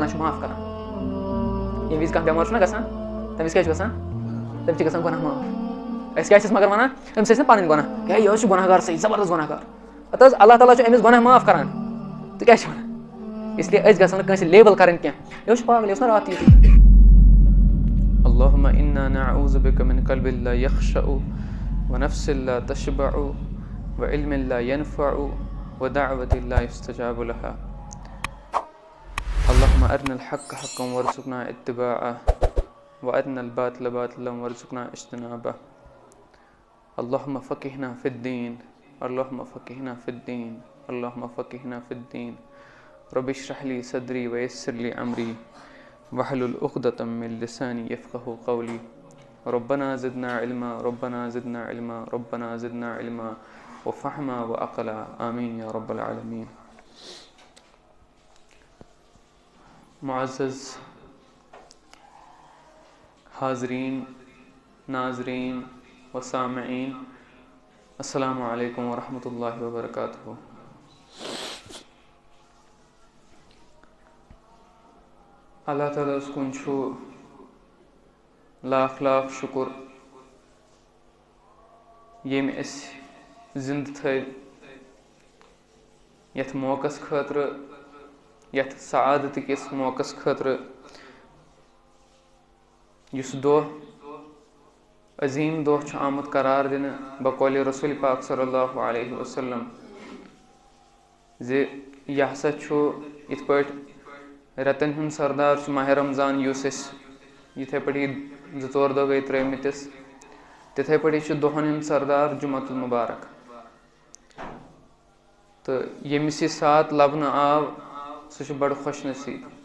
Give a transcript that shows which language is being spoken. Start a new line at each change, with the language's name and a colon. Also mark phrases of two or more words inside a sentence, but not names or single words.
Kashmiri: گۄناہ چھُ معاف کران ییٚمہِ وِزِ کانٛہہ بٮ۪مار چھُنہ گژھان تَمہِ وِزِ کیٛاہ چھُ گژھان تٔمِس چھِ گژھان گۄناہ معاف أسۍ کیٛاہ چھِس مگر وَنان أمِس ٲسۍ نہٕ پَنٕنۍ گۄناہ ہے یہِ حظ چھُ گۄناہ گار صحیح زبردست گۄناہ گار پَتہٕ حظ اللہ تعالیٰ چھُ أمِس گۄناہ معاف کران ژٕ کیٛاہ چھِ وَنان اِسلیے أسۍ گژھو نہٕ کٲنٛسہِ لیبل کَرٕنۍ کینٛہہ یہِ اوس پاگل یہِ اوس نہ راتھ تہِ
Arabic: اللهم إنا نعوذ بك من قلب لا يخشع ونفس لا تشبع وعلم لا ينفع ودعوة لا يستجاب لها اللهم أرنا الحق حقا وارزقنا اتباعه وأرنا الباطل باطلا وارزقنا اجتنابه اللهم فقهنا في الدين اللهم فقهنا في الدين اللهم فقهنا في الدين رب اشرح لي صدري ويسر لي أمري واحلل عقدة من لساني يفقهوا قولي ربنا زدنا علما ربنا زدنا علما ربنا زدنا علما وفهما وعقلا آمين يا رب العالمين.
Urdu: معزز حاضرین ناظرین و سامعین السلام علیکم ورحمۃ اللہ وبرکاتہ.
Kashmiri: اللہ تعالیٰ ہَس کُن چھُ لاکھ لاکھ شُکُر ییٚمۍ أسۍ زِندٕ تھٲوۍ یَتھ موقعس خٲطرٕ یَتھ سعادتٕکِس موقعس خٲطرٕ یُس دۄہ عظیٖم دۄہ چھُ آمُت قرار دِنہٕ بقولِ رسول پاک
Arabic: صلی اللہ علیہ وسلم
Kashmiri: زِ یہِ ہسا چھُ یِتھ پٲٹھۍ رٮ۪تن ہُنٛد سردار چھُ ماہِ رمضان یُس أسۍ یِتھَے پٲٹھۍ یہِ 2-4 دۄہ گٔے ترٲومٕتِس تِتھَے پٲٹھی چھُ دۄہن ہُنٛد سردار جُمعۃ المُبارک تہٕ ییٚمِس یہِ ساتھ لبنہٕ آو سُہ چھُ بڑٕ خۄش نصیٖب.